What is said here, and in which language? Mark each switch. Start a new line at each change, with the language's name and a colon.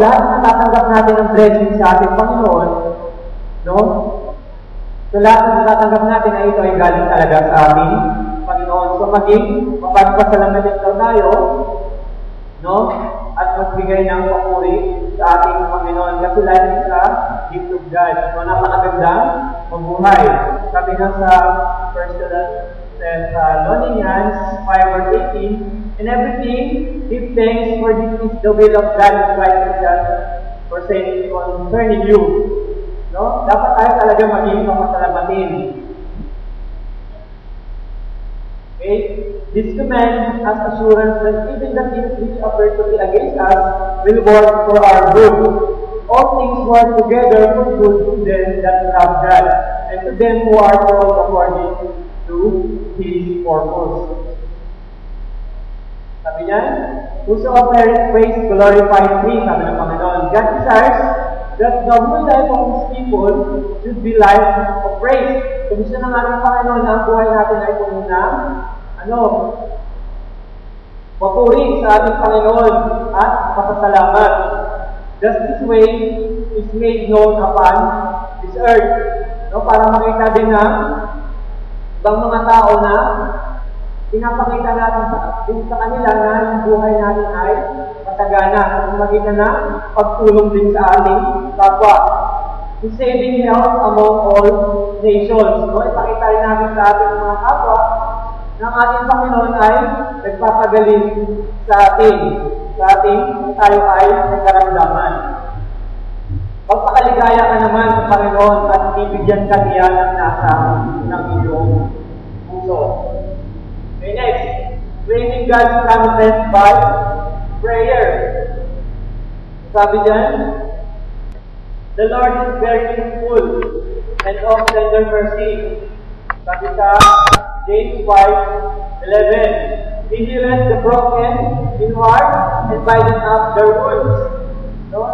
Filipino: Lahat na natatanggap natin ng blessing sa ating Panginoon, no? So, lahat na natatanggap natin ay ito ay galing talaga sa ating Panginoon. So, maging mapagpasalamatin tayo, no? At magbigay ng papuri sa ating Panginoon. Kasi lahat sa
English: gift of God.
Filipino: So, napakagandang mabuhay. Sabi nga sa
English: 1 Thessalonians 5 verse 18, in everything, give thanks, for this is the will of God in Christ Jesus for saying concerning you. No?
Filipino: Dapat tayo talaga maging mapasalamatin.
English: Okay? This command has assurance that even the things which appear to be against us will work for our good. All things work together for good to them that love God, and to them who are called according to His purpose.
Filipino: Sabi niya,
English: whosoever praise glorifies me,
Filipino: sabi ng Panginoon.
English: God desires that the whole life of His people should be life of praise.
Filipino: So gusto ng ating Panginoon na ang buhay natin ay puno ng papuri sa ating Panginoon at pasasalamat.
English: Just this way is made known upon this earth.
Filipino: No, para makita din ng ibang mga tao na pinapakita natin sa kanila na yung buhay natin ay masagana. At makita na pagtulong din sa ating kapwa.
English: To saving health among all nations.
Filipino: No, ipakita rin natin sa ating mga kapwa ng ating Panginoon ay nagpapagaling sa ating tayo ay nagkaramdaman. Pagpakaligaya ka naman sa Panginoon at bibigyan ka niya ng nasa ng iyong puso.
English: Okay, next. Claiming God's promises by prayer.
Filipino: Sabi dyan,
English: the Lord is very faithful and of tender mercy.
Filipino: Sabi sa
English: James 5:11, He healeth the broken in heart and bindeth up their wounds. No?